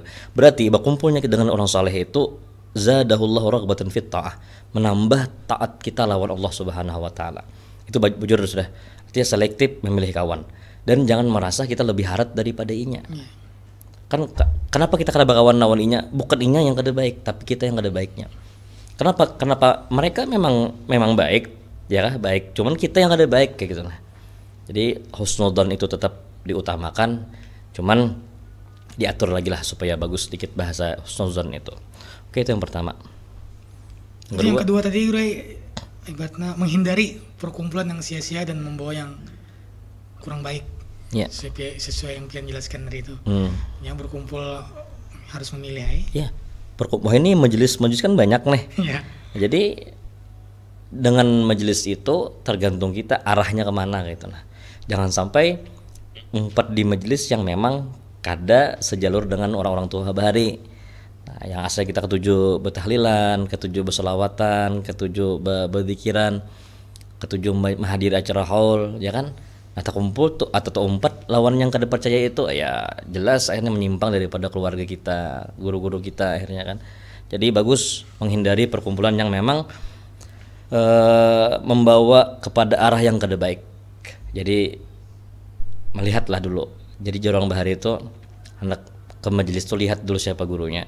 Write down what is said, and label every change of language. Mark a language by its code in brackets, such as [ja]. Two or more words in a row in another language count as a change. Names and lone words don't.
[bjn] Berarti berkumpulnya dengan orang saleh itu [ar] زاده الله رغبة في الطاعة, [bjn] menambah taat kita lawan Allah [ar] سبحانه وتعالى. [bjn] Itu bujur sudah. Artinya selektif memilih kawan. Dan jangan merasa kita lebih harat daripada inya. Kan kenapa kita kada bakawan lawan inya? Bukan inya yang kada baik, tapi kita yang kada baiknya. Kenapa mereka memang baik, ya baik. Cuman kita yang kada baik kayak gitu lah. Jadi husnudzon itu tetap diutamakan, cuman diatur lagi lah supaya bagus sedikit bahasa husnudzon itu. Oke, itu yang pertama. Yang kedua tadi ibaratnya menghindari perkumpulan yang sia-sia dan membawa yang kurang baik. Ya. Sesuai yang kalian jelaskan dari itu. Yang berkumpul harus memilih. Ya. Wah, ini majelis kan banyak nih. Ya. Jadi dengan majelis itu tergantung kita arahnya kemana gitu nah. Jangan sampai umpat di majelis yang memang kada sejalur dengan orang-orang tua bahari. Nah, yang asal kita ketujuh bertahlilan, ketujuh berselawatan, ketujuh berdzikiran, ketujuh menghadiri acara haul, ya kan? Atau kumpul tuh atau umpat lawan yang kada percaya itu ya jelas akhirnya menyimpang daripada keluarga kita, guru-guru kita akhirnya kan. Jadi bagus menghindari perkumpulan yang memang membawa kepada arah yang kada baik. Jadi melihatlah dulu. Jadi jorong bahari itu hendak ke majelis tuh lihat dulu siapa gurunya.